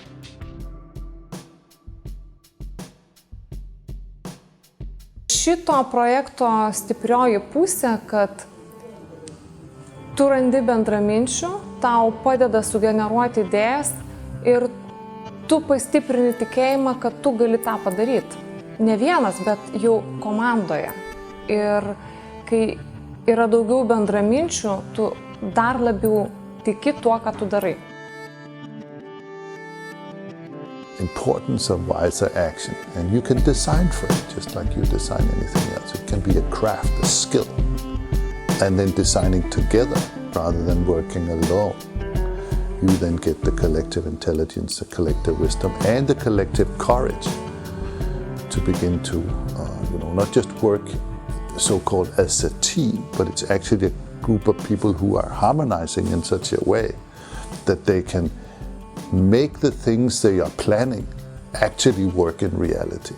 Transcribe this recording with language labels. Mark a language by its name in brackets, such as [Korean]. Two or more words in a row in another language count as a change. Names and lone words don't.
[Lithuanian] Šito projekto stiprioji pusė, kad tu randi bendraminčių, tau padeda sugeneruoti idėjas ir tu pastiprini tikėjimą, kad tu gali tą padaryti. Ne vienas, bet jau komandoje. Ir kai yra daugiau bendraminčių, tu dar labiau tiki tuo, ką tu darai. [English] Importance of wiser action, and you can design for it just like you design anything else. It can be a craft, a skill. And then designing together rather than working alone. You then get the collective intelligence, the collective wisdom, and the collective courage to begin to, not just work so-called as a team, but it's actually a group of people who are harmonizing in such a way that they can make the things they are planning actually work in reality.